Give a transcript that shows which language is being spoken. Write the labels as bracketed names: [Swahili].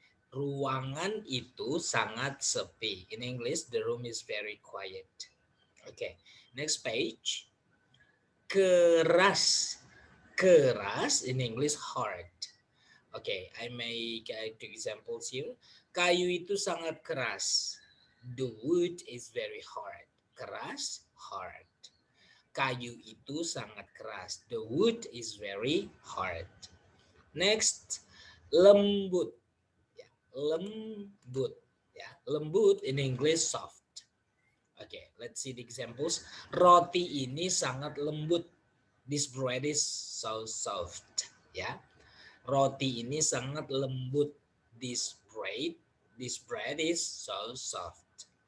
[Indonesian] Ruangan itu sangat sepi. [English] In English, the room is very quiet. Okay, next page. Keras, keras in English hard. Okay, I make two examples here. [Indonesian] Kayu itu sangat keras. [English] The wood is very hard. [Indonesian] Keras, hard. Kayu itu sangat keras. [English] The wood is very hard. Next, lembut. [Indonesian] Ya, lembut. [English] Ya, lembut in English soft. Okay, let's see the examples. [Indonesian] Roti ini sangat lembut. [English] This bread is so soft. [Indonesian] Ya, roti ini sangat lembut. [English] This bread, this bread is so soft.